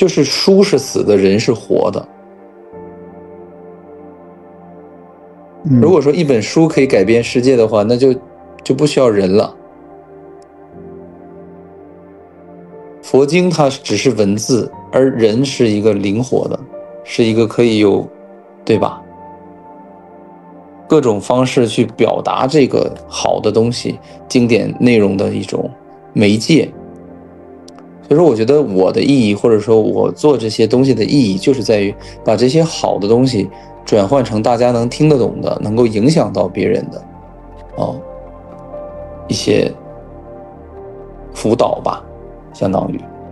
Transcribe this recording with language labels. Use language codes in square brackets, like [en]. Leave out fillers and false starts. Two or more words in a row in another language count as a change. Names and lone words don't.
[zh] 就是書是死的，人是活的。如果说一本书可以改变世界的话，那就不需要人了。佛经它只是文字，而人是一个灵活的，是一个可以有，对吧？各种方式去表達這個好的東西、經典內容的一種媒介。所以說，我覺得我的意義，或者說我做這些東西的意義，就是在於把這些好的東西轉換成大家能聽得懂的，能夠影響到別人的，一些輔導吧，相當於。